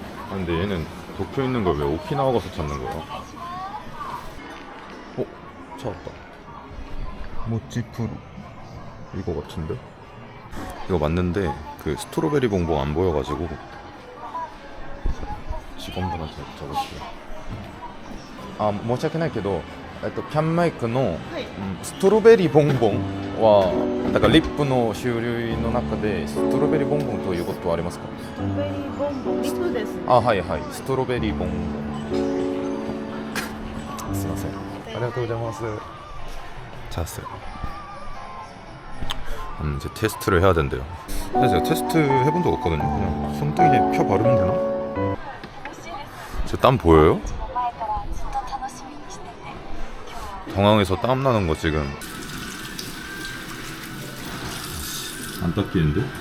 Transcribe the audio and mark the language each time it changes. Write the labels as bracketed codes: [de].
[ko] 근데 얘는 도쿄에 있는 걸 왜 오키나와 가서 찾는 거야? 찾았다. 모찌프로 이거 같은데? 이거 맞는데 그 스트로베리 봉봉 안 보여가지고 직원분한테 여쭤볼게요. [ja] 申し訳ないけど、キャンマイクの、ストロベリーボンボンはだからリップの種類の中でストロベリーボンボンということはありますか？ストロベリーボンボンリップですね。はいはい、ストロベリーボンボンすいません、ありがとうございます。 [ko] 찾았어요. 이제 테스트를 해야 된대요. 근데 제가 테스트 해본 적 없거든요. 그냥 손등에 펴 바르면 되나? 제 땀 보여요? 당황해서 땀 나는 거 지금 안 닦이는데?